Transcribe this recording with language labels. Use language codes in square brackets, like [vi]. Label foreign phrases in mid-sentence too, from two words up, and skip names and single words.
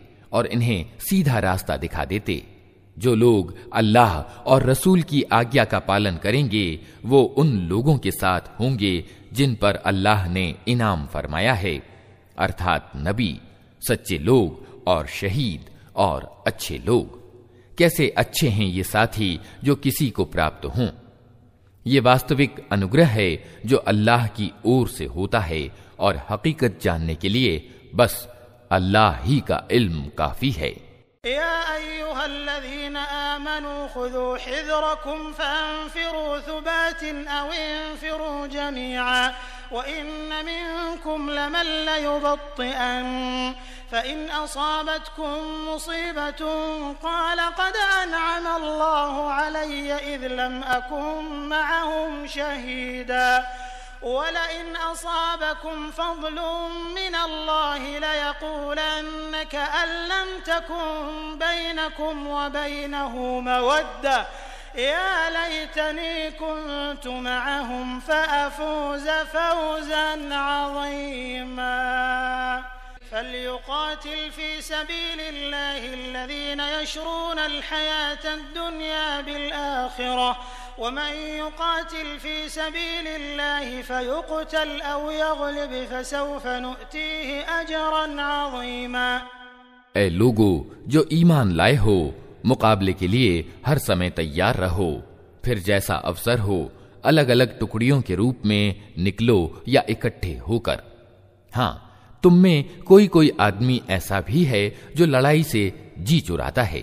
[hi] और इन्हें सीधा रास्ता दिखा देते। जो लोग अल्लाह और रसूल की आज्ञा का पालन करेंगे वो उन लोगों के साथ होंगे जिन पर अल्लाह ने इनाम फरमाया है, अर्थात नबी, सच्चे लोग और शहीद और अच्छे लोग। कैसे अच्छे हैं ये साथी जो किसी को प्राप्त हों। ये वास्तविक अनुग्रह है जो अल्लाह की ओर से होता है और हकीकत जानने के लिए बस अल्लाह ही का इल्म काफी है। [ar] يا أيها الذين آمنوا خذوا حذركم فانفروا ثبات أو انفروا جميعا و إن منكم لمن ليبطئن فإن أصابتكم مصيبة قال قد أنعم الله علي إذ لم أكن معهم شهيدا ولئن أصابكم فضل من الله ليقولن كأن لم تكن بينكم و بينه مودة يا ليتني كنت معهم فأفوز فوزا عظيما. فليقاتل في سبيل الله الذين يشرون الحياة الدنيا بالآخرة ومن يقاتل في سبيل الله فيقتل أو يغلب فسوف نؤتيه أجرا عظيما. [hi] ऐ लोगो जो ईमान लाए हो, मुकाबले के लिए हर समय तैयार रहो। फिर जैसा अवसर हो अलग अलग टुकड़ियों के रूप में निकलो या इकट्ठे होकर। हाँ, तुम में कोई कोई आदमी ऐसा भी है जो लड़ाई से जी चुराता है।